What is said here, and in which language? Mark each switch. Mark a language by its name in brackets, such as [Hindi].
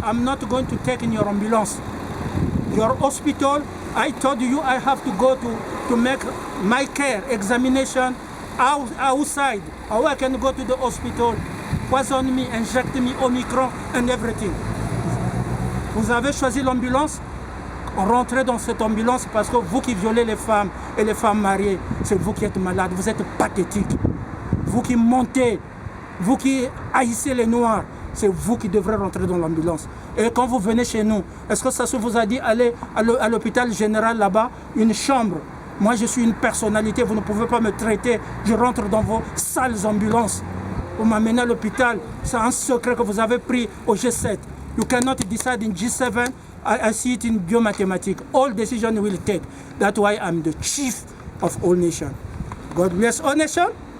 [English] I'm not going to take in your ambulance. Your hospital, I told you I have to go to make my care examination outside. How I can go to the hospital, poison me, inject me, Omicron and everything. [French] Vous avez choisi l'ambulance, rentrez dans cette ambulance parce que vous qui violez les femmes et les femmes mariées, c'est vous qui êtes malade, vous êtes pathétique. Vous qui montez, vous qui haïssez les noirs, c'est vous qui devrez rentrer dans l'ambulance. Et quand vous venez chez nous, est-ce que ça se vous a dit aller à l'hôpital général là-bas, une chambre? Moi, je suis une personnalité, vous ne pouvez pas me traiter. Je rentre dans vos sales ambulances. Vous m'amenez à l'hôpital. C'est un secret que vous avez pris au G7. [English] You cannot decide in G7. I see it in biomathematics. All decisions will take. That's why I'm the chief of all nations. God bless all nations.